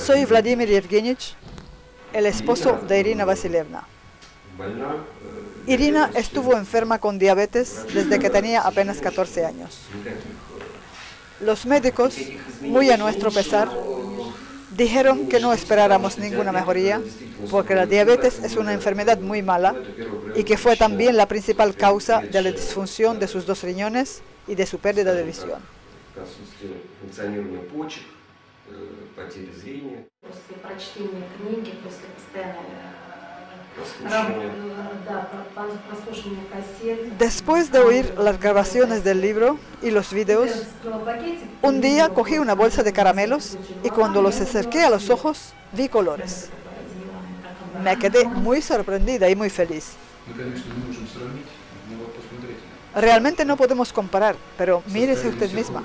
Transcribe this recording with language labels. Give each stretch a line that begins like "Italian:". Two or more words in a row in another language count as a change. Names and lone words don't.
Spanish: Soy Vladimir Yevgenich, el esposo de Irina Vasilievna.
Russian: Больна,
Spanish: Irina estuvo enferma con diabetes desde que tenía apenas 14 años. Los médicos, muy a nuestro pesar, dijeron que no esperáramos ninguna mejoría porque la diabetes es una enfermedad muy mala y que fue también la principal causa de la disfunción de sus 2 riñones y de su pérdida de visión.
Russian: отсутствие функционирования почек, потери зрения, После прочтения книги, после постоянной прослушивания. прослушивания кассет.
Spanish: Después de oír las grabaciones del libro y los vídeos, un día cogí una bolsa de caramelos y cuando los acerqué a los ojos vi colores. Me quedé muy sorprendida y muy feliz. Realmente no podemos comparar, pero mírese usted misma.